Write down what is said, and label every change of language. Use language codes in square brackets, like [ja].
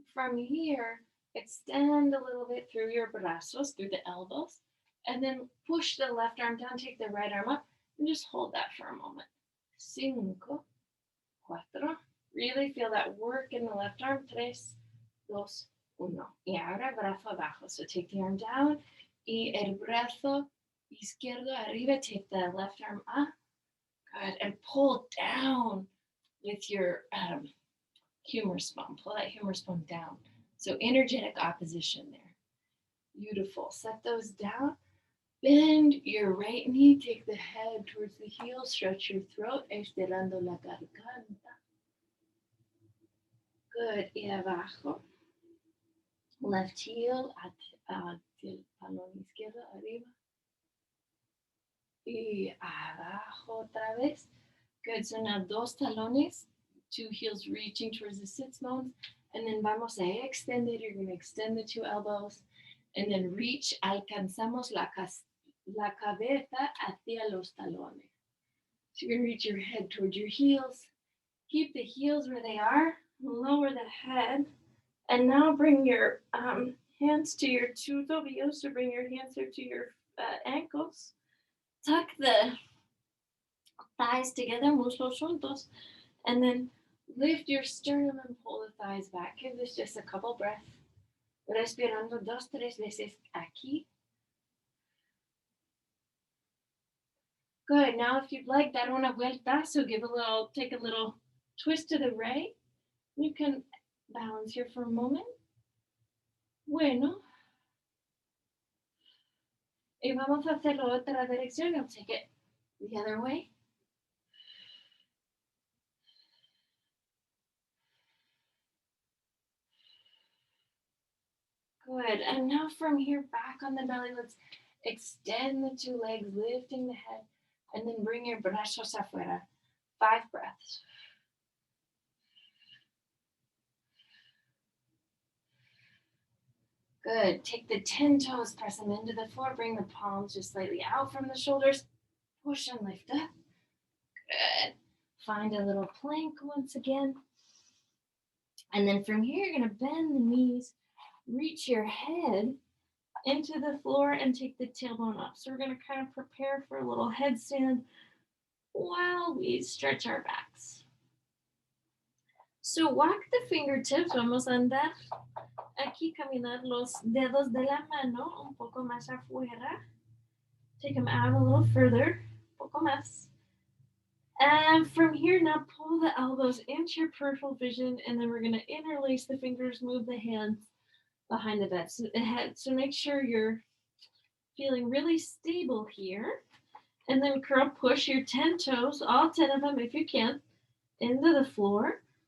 [en] From here, extend a little bit through your brazos, through the elbows, and then push the left arm down, take the right arm up, and just hold that for a moment. 5, 4. Really feel that work in the left arm. [es] 3, 2, 1. Y ahora brazo abajo. [en] So take the arm down. [es] Y el brazo izquierdo arriba. [en] Take the left arm up. Good. And pull down with your humerus bone. Pull that humerus bone down. So energetic opposition there. Beautiful. Set those down. Bend your right knee. Take the head towards the heel. Stretch your throat. [es] Estirando la garganta. [en] Good. [es] Y abajo. [en] Left heel [es] hacia el talón izquierdo arriba. Y abajo otra vez. [en] Good. So now [es] dos talones. [en] 2 heels reaching towards the sits bones. And then [es] vamos a [en] extend it. You're going to extend the 2 elbows. And then reach. [es] Alcanzamos la cabeza hacia los talones. [en] So you're going to reach your head towards your heels. Keep the heels where they are. Lower the head. And now bring your hands to your 2 tobillos. So bring your hands here to your ankles. Tuck the thighs together, [es] muslos juntos. [en] And then lift your sternum and pull the thighs back. Give this just a couple breaths. [es] Respirando 2, 3 veces aquí. [en] Good. Now if you'd like, [es] dar una vuelta. [en] So take a little twist to the right. You can balance here for a moment. [es] Bueno. Y vamos a hacerlo otra dirección. [en] I'll take it the other way. Good. And now from here, back on the belly, let's extend the 2 legs, lifting the head, and then bring your [es] brazos afuera. [en] 5 breaths. Good. Take the 10 toes, press them into the floor, bring the palms just slightly out from the shoulders, push and lift up. Good. Find a little plank once again. And then from here, you're going to bend the knees, reach your head into the floor and take the tailbone up. So we're going to kind of prepare for a little headstand while we stretch our backs. So walk the fingertips. [es] Vamos a andar aquí, caminar los dedos de la mano un poco más afuera. [en] Take them out a little further, [es] un poco más. [en] And from here, now pull the elbows into your peripheral vision, and then we're going to interlace the fingers, move the hands behind the head. So make sure you're feeling really stable here. And then curl, push your 10 toes, all 10 of them if you can, into the floor.